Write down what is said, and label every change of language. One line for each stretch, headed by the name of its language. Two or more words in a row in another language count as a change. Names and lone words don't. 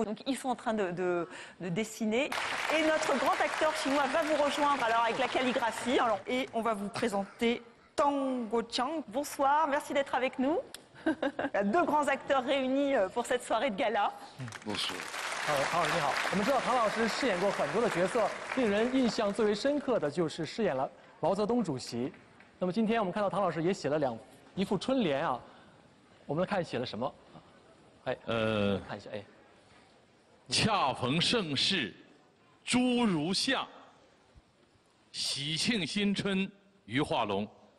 French: Donc ils sont en train de dessiner. Et notre grand acteur chinois va vous rejoindre alors avec la calligraphie. Alors, et on va vous présenter Tang Guoqiang. Bonsoir, merci d'être avec nous. Il y a deux grands acteurs réunis pour cette soirée de gala. Bonsoir.
Chinese: 唐老师你好，我们知道唐老师饰演过很多的角色，令人印象最为深刻的就是饰演了毛泽东主席。那么今天我们看到唐老师也写了一副春联啊，我们看写了什么？哎，看一下，哎，恰逢盛世，诸如相，喜庆新春于化龙。